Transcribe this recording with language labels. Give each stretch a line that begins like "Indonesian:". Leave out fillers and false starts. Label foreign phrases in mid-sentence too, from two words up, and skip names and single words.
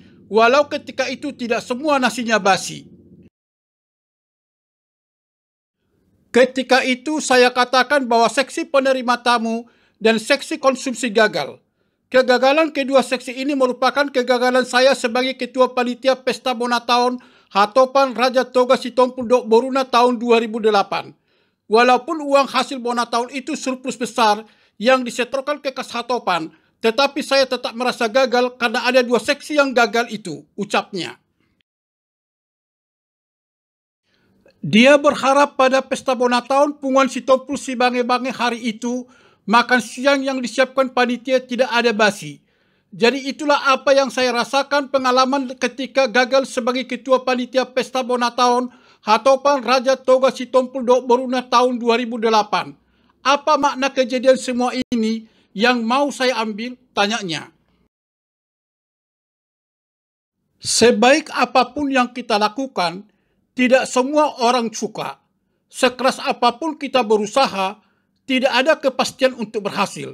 Indonesian: Walau ketika itu tidak semua nasinya basi. Ketika itu saya katakan bahwa seksi penerima tamu dan seksi konsumsi gagal. Kegagalan kedua seksi ini merupakan kegagalan saya sebagai Ketua Panitia Pesta Bona Tahun Hatopan Raja Toga Sitompul Dohok Boruna tahun 2008. Walaupun uang hasil Bona Tahun itu surplus besar yang disetorkan ke kas Hatopan, tetapi saya tetap merasa gagal karena ada dua seksi yang gagal itu, ucapnya. Dia berharap pada Pesta Bona Tahun Punguan Sitompul Sibange-bange hari itu, makan siang yang disiapkan panitia tidak ada basi. Jadi itulah apa yang saya rasakan pengalaman ketika gagal sebagai Ketua Panitia Pesta Bona Tahun Hatopan Raja Toga Sitompul Dohok Boruna tahun 2008. Apa makna kejadian semua ini yang mau saya ambil? Tanyanya. Sebaik apapun yang kita lakukan, tidak semua orang suka. Sekeras apapun kita berusaha, tidak ada kepastian untuk berhasil.